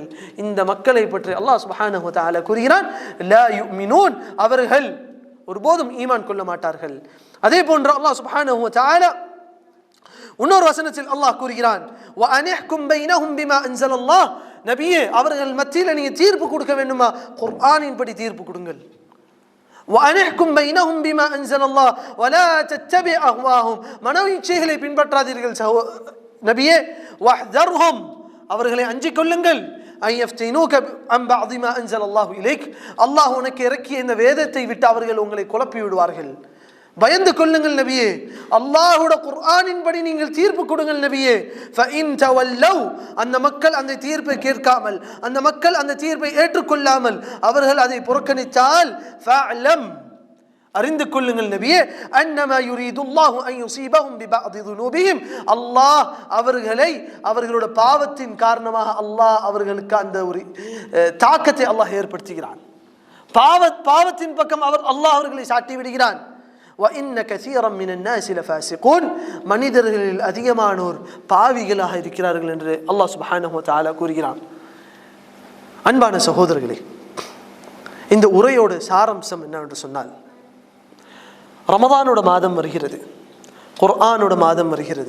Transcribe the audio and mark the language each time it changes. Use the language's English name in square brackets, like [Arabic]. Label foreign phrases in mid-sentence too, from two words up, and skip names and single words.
[Tamil] இந்த மக்களை பற்றி அல்லாஹ் [Arabic] سبحانه وتعالى [Tamil] கூறுகிறான், [Arabic] لا يؤمنون, [Tamil] அவர்கள் ஒருபோதும் ஈமான் கொள்ள மாட்டார்கள். அதே போன்று அல்லாஹ் [Arabic] سبحانه وتعالى [Tamil] இன்னொரு வசனத்தில் அல்லாஹ் கூறுகிறான், [Arabic] وأن احكم بينهم بما أنزل الله, [Tamil] நபியே அவர்கள் மத்தியில் நீங்க தீர்ப்பு கொடுக்க வேண்டுமா, குர்ஆனின் படி தீர்ப்பு கொடுங்கள். [Arabic] وَأَنِحْكُمْ بَيْنَهُمْ بِمَا أَنزَلَ اللَّهُ وَلَا تَتَّبِعْ أَهْوَاهُمْ, [Tamil] மனோ இச்சைகளை பின்பற்றாதீர்கள் நபியே. وَاحْذَرْهُمْ, அவர்களை அஞ்சிக் கொள்ளுங்கள். [Arabic] أَنْ يَفْتِنُوكَ عَنْ بَعْضِ مَا أَنزَلَ اللَّهُ إِلَيْكَ, [Tamil] அல்லாஹ் உனக்கு இறக்கிய இந்த வேதத்தை விட்டு அவர்கள் உங்களை குழப்பி விடுவார்கள். பயந்து கொள்ளுங்கள் நபியே, அல்லாஹ்வுடைய குர்ஆனின் படி நீங்கள் தீர்ப்பு கொடுங்கள் நபியே. [Arabic] فَإِنْ تَوَلَّوْا, [Tamil] அந்த மக்கள் அந்த தீர்ப்பை கேட்காமல், அந்த மக்கள் அந்த தீர்ப்பை ஏற்றுக்கொள்ளாமல் அவர்கள் அதை புறக்கணித்தால், فَاعْلَمْ, அறிந்து கொள்ளுங்கள் நபியே, [Arabic] أَنَّمَا يُرِيدُ اللَّهُ أَنْ يُصِيبَهُمْ بِبَعْضِ ذُنُوبِهِمْ, [Tamil] அல்லாஹ் அவர்களை அவர்களுடைய பாவத்தின் காரணமாக அல்லாஹ் அவர்களுக்கு அந்த ஒரு தாக்கத்தை அல்லாஹ் ஏற்படுத்துகிறான். பாவத்தின் பக்கம் அல்லாஹ் அவர்களை சாட்டி விடுகிறான். [Arabic] وَإِنَّ كَثِيرًا مِنَ النَّاسِ لَفَاسِقُونَ, [Tamil] மனிதர்களில் அதிகமானோர் பாவிகளாக இருக்கிறார்கள் என்று அல்லாஹ் [Arabic] سبحانه وتعالى [Tamil] கூறுகிறான். அன்பான சகோதரர்களே, இந்த உரையோட சாராம்சம் என்னவென்று சொன்னால், ரமதானோட மாதம் வருகிறது, குர்ஆனோட மாதம் வருகிறது.